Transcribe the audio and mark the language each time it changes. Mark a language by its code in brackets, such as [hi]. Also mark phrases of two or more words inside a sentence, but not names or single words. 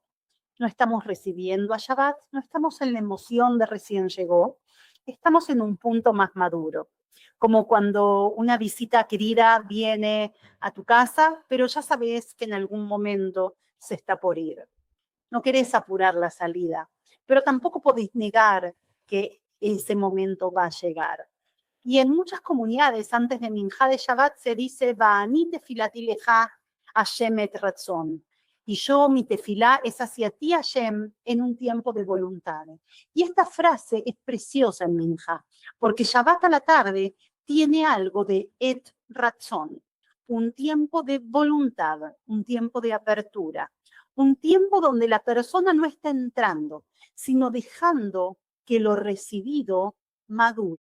[es] No estamos recibiendo a Shabbat, no estamos en la emoción de recién llegó, estamos en un punto más maduro, como cuando una visita querida viene a tu casa, pero ya sabes que en algún momento se está por ir. No querés apurar la salida, pero tampoco podés negar que ese momento va a llegar. Y en muchas comunidades, antes de Minjá de Shabbat, se dice, [he] ואני תפילתי לך השם עת רצון. [es] Y yo, mi tefilá, es hacia ti, Hashem, en un tiempo de voluntad. Y esta frase es preciosa en Minjá, porque Shabbat a la tarde tiene algo de [he] עת רצון, [es] un tiempo de voluntad, un tiempo de apertura, un tiempo donde la persona no está entrando, sino dejando que lo recibido madure.